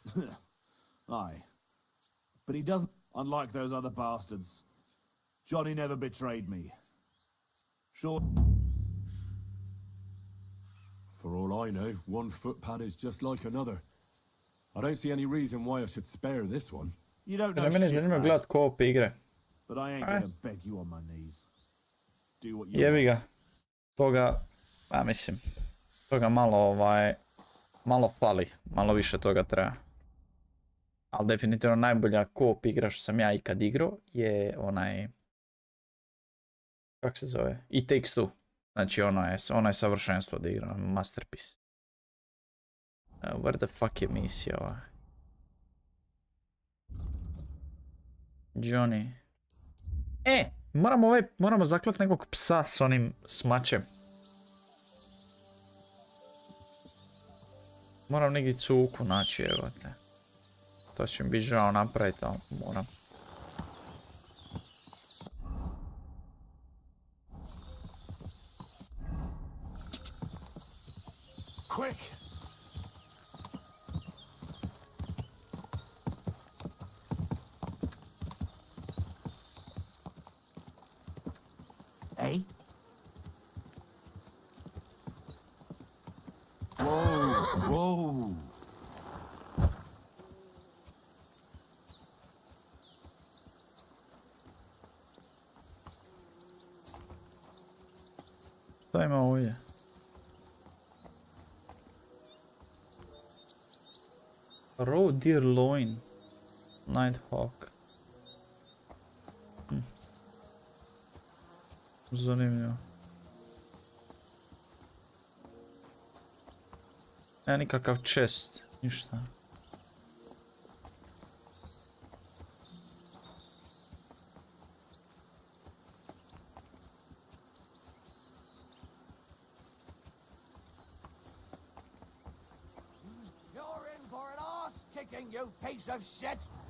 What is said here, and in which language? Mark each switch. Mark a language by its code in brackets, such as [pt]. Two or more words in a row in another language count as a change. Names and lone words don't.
[en] Aye. But he doesn't... Unlike those other bastards. Johnny never betrayed me. Sure... For all I know, one footpad is just like another. I don't see any reason why I should spare this one. You don't know [hr] Kaže, meni je [en] shit, [hr] zanimljivo [en] mate. [hr] gledat co-op igre. [en] But I ain't gonna beg you on my knees. Do what you [hr] Jebi ga. [en] want. [hr] Toga, mislim, toga malo fali. Malo više toga treba. Ali definitivno najbolja co-op igra što sam ja ikad igrao je onaj... Kak se zove? It Takes Two. Znači ono je savršenstvo od igra, masterpiece. [en] Where the fuck [hr] je misija ova? Johnny. Moramo zaklat nekog psa s onim smačem. Moram negdje cuku naći, evo te. To će mi biti žao napraviti, ali moram. [en] Quick! Eh? Whoa! [hr] Šta ima ovdje? [en] Raw deer loin. [hr] Nighthawk. Zanimljivo. Nema nikakav chest, ništa. [en] You're in for an arse kicking, you piece of shit!